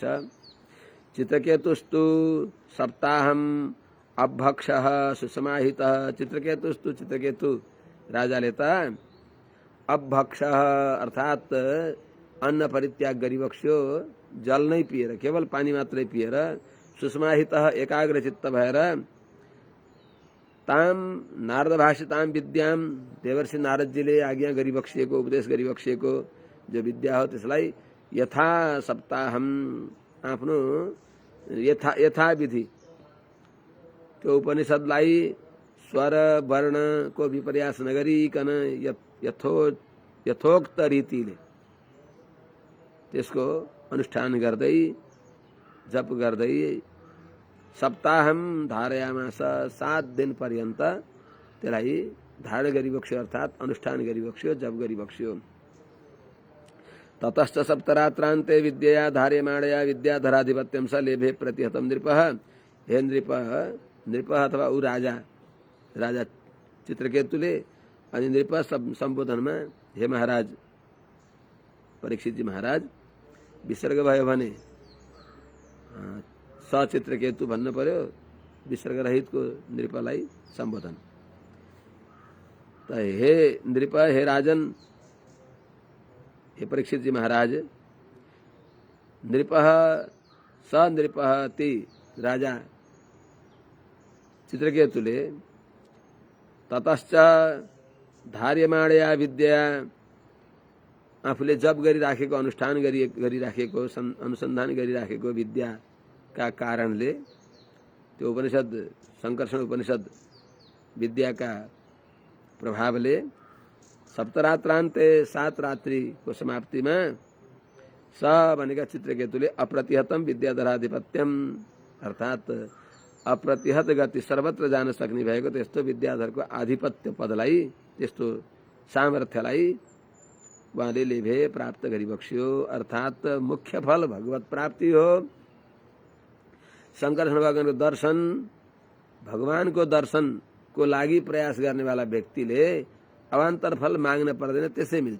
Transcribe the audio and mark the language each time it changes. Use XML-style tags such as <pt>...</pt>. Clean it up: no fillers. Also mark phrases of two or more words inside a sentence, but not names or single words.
<sa>चित्रकेतुस्तु सप्ताहम अभक्षः सुसमाहितः।</sa> <ne>चित्रकेतु राजाले त अभक्षः अर्थात् अन्न परित्याग गरी बक्स्यो, जल नै पिएर, केवल पानी मात्रै पिएर, सुसमाहितः एकाग्रचित्त भएर,</ne> <sa>ताम नारद भाषिताम विद्याम,</sa> <ne>देवर्षि नारदजीले आज्ञा गरी बक्सिएको, उपदेश गरी बक्सिएको जो विद्या हो त्यसलाई</ne> <sa>यथा सप्ताहम</sa> <ne>आफ्नो यथाविधि त्यो उपनिषदलाई स्वर वर्णको विपर्यास नगरिकन यथोक्त रीतिले त्यसको अनुष्ठान गर्दै जप गर्दै</ne> <sa>सप्ताहम धारयामास</sa> <ne>7 दिन पर्यन्त त्यसलाई धारण गरिबक्स्यो अर्थात अनुष्ठान गरिबक्स्यो जप गरिबक्स्यो।</ne> <sa>ततश्च सप्तरात्रान्ते विद्यया धार्यमाणया विद्याधराधिपत्यं स लेभे प्रतिहतं नृपः।</sa> <ne>हे नृप अथवा ऊ राजा चित्रकेतुले अनि नृप सम्बोधनमा हे महाराज परीक्षितजी महाराज विसर्ग भयो भने सचित्रकेतु भन्नु पर्यो, विसर्ग रहितको नृपलाई सम्बोधन। त हे नृप, हे राजन, हे परीक्षितजी महाराज,</ne> <sa>नृपः स नृपः</sa> <ne>ती राजा चित्रकेतुले</ne> <sa>ततश्च धार्यमाणया विद्या</sa> <ne>आफूले जप गरिराखेको अनुष्ठान गरिराखेको अनुसन्धान गरिराखेको विद्याका कारणले त्यो उपनिषद संकर्षण उपनिषद विद्याका प्रभावले सप्तरात्रान्ते 7 रात्रिको समाप्तिमा स भनेका चित्रकेतुले</ne> <sa>अप्रतिहतम विद्याधराधिपत्यम</sa> <ne>अर्थात अप्रतिहत गति सर्वत्र जान सक्ने भएको त्यस्तो विद्याधरको आधिपत्य पदलाई त्यस्तो सामर्थ्यलाई उहाँले लेभे प्राप्त गरिबक्स्यो। अर्थात मुख्य फल भगवत प्राप्ति हो। शंकरषण भगवानको दर्शन, भगवानको दर्शनको लागि प्रयास गर्नेवाला व्यक्तिले अवान्तर फल माग्न पर्दैन, त्यसै मिल्छ।</ne>